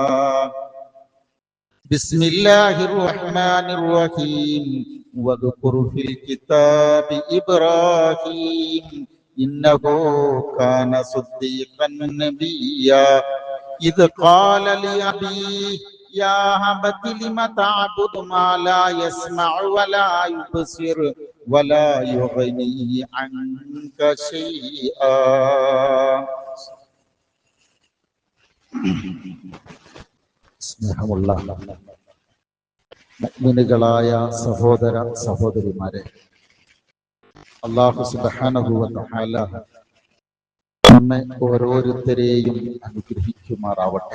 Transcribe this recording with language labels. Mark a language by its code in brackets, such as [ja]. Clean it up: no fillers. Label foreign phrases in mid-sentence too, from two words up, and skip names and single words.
[ar] بسم الله الرحمن الرحيم واذكر في الكتاب إبراهيم إنه كان صديقا نبيا إذ قال لأبيه يا أبت لم تعبد ما لا يسمع ولا يبصر ولا يغني عنك شيئا [ml] സ്നേഹമുള്ള മുഅ്മിനുകളായ സഹോദര സഹോദരിമാരെ, [ar] الله سبحانه وتعالى [ml] നമ്മെ ഓരോരുത്തരെയും അനുഗ്രഹിക്കുമാറാവട്ടെ.